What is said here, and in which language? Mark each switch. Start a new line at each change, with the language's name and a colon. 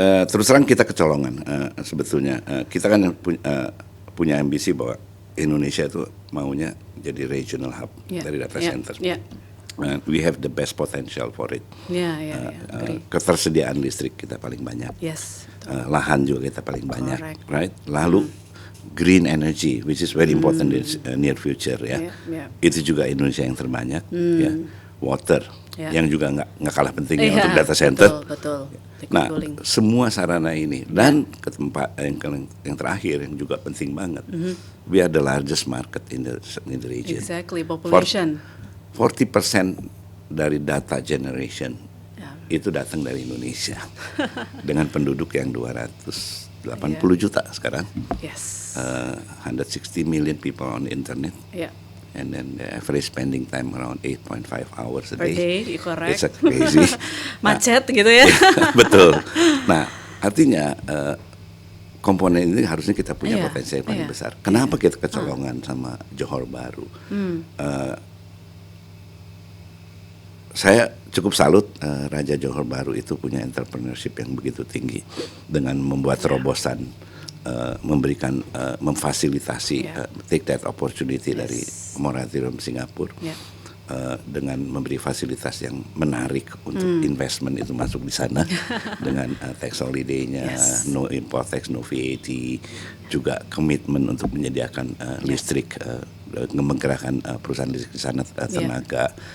Indonesian: Terus terang kita kecolongan sebetulnya. Kita kan punya ambisi bahwa Indonesia itu maunya jadi regional hub dari data center.
English: We have the best potential for it.
Indonesian: Ketersediaan listrik kita paling banyak. Lahan juga kita paling banyak, right? Lalu green energy,
English: which is very important in near future
Indonesian: ya. Itu juga Indonesia yang terbanyak. Water, yang juga nggak kalah pentingnya untuk data center. Betul. Nah, semua sarana ini dan ke tempat yang terakhir yang juga penting banget,
English: we are the largest market in the region. Exactly, population.
Indonesian: 40% dari data generation itu datang dari Indonesia dengan penduduk yang 280 juta sekarang.
English: Yes. 160 million people on the internet. Yeah. And then the average spending time around 8.5 hours a per day. Correct. It's crazy.
Indonesian: Macet gitu ya. Betul. Nah, artinya komponen ini harusnya kita punya potensi yang paling besar. Kenapa kita kecolongan sama Johor Bahru? Saya cukup salut Raja Johor Bahru itu punya entrepreneurship yang begitu tinggi dengan membuat terobosan, memberikan, memfasilitasi
English: take that opportunity
Indonesian: dari moratorium Singapura dengan memberi fasilitas yang menarik untuk investment itu masuk di sana dengan tax holiday-nya,
English: no import tax, no VAT,
Indonesian: juga komitmen untuk menyediakan listrik, menggerakkan perusahaan listrik di sana, tenaga.